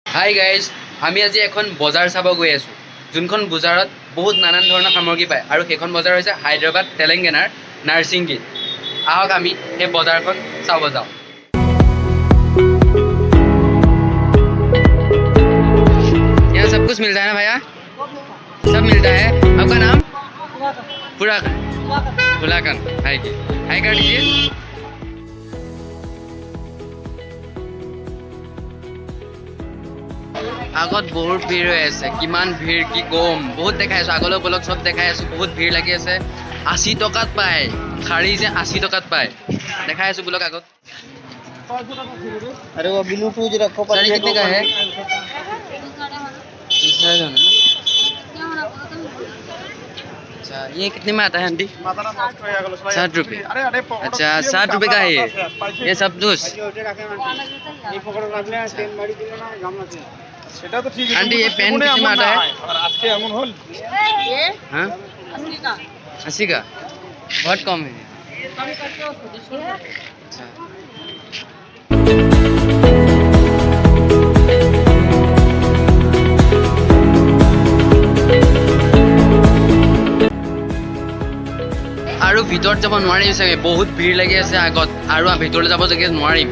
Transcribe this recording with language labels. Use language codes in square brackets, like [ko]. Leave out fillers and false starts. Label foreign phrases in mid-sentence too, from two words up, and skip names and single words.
[as] হাই গাইজ, আমি আজি এখন বজাৰ চাব গৈ আছোঁ, যোনখন বজাৰত বহুত নানান ধৰণৰ সামগ্ৰী পায় আৰু সেইখন বজাৰ হৈছে হায়দৰাবাদ তেলেংগানাৰ নাৰ্ছিংগীত। আহক আমি সেই বজাৰখন চাব যাওঁ। [hi] यहाँ सब कुछ मिलता है ना भैया? सब मिलता है। आपका नाम? फुलाकन। हाई कर दीजिए। [as] আগত বহুত ভিৰ হৈ আছে, কিমান ভিৰ কি কম, বহুত দেখাই আছো, আগলৈ বলক চব দেখাই আছো, বহুত ভিৰ লাগি আছে। 80 টকাত পায় শাড়ী, যে 80 টকাত পায়, দেখাই আছো বলক আগত। [hi] अरे वो ब्लूटूथ रखो पर ये कितने का है? अच्छा, ये कितने में आता है आंटी? 60 रुपये। अच्छा, 60 रुपये का है ये सब जूस। आंटी ये पेन कितने में आता है? 80 का, बहुत कम है। अच्छा, [as] আৰু ভিতৰত যাব নোৱাৰিম চাগে, বহুত ভিৰ লাগি আছে আগত, আৰু ভিতৰলৈ যাব চাগে নোৱাৰিম।